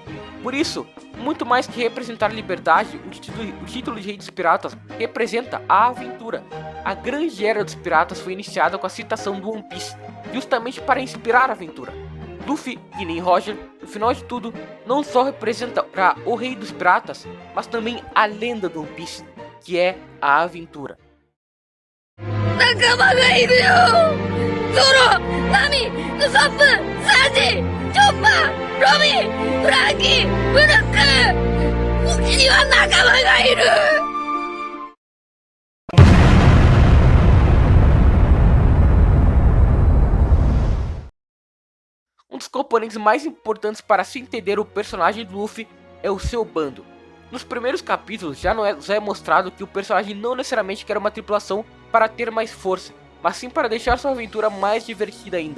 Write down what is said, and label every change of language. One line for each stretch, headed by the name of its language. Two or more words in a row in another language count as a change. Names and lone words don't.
Portuguese: Por isso, muito mais que representar a liberdade, o título de Rei dos Piratas representa a aventura. A Grande Era dos Piratas foi iniciada com a citação do One Piece, justamente para inspirar a aventura. Luffy, e nem Roger, no final de tudo, não só representa o Rei dos Piratas, mas também a lenda do One Piece, que é a aventura.
Japanese: 仲間がいるよ。ゾロ、ナミ、ウソップ、サンジ、チョッパー、ロビン、フランキー、ブルック。うちには仲間がいる。
Portuguese: Um dos componentes mais importantes para se entender o personagem de Luffy é o seu bando. Nos primeiros capítulos já é mostrado que o personagem não necessariamente quer uma tripulação para ter mais força, mas sim para deixar sua aventura mais divertida ainda.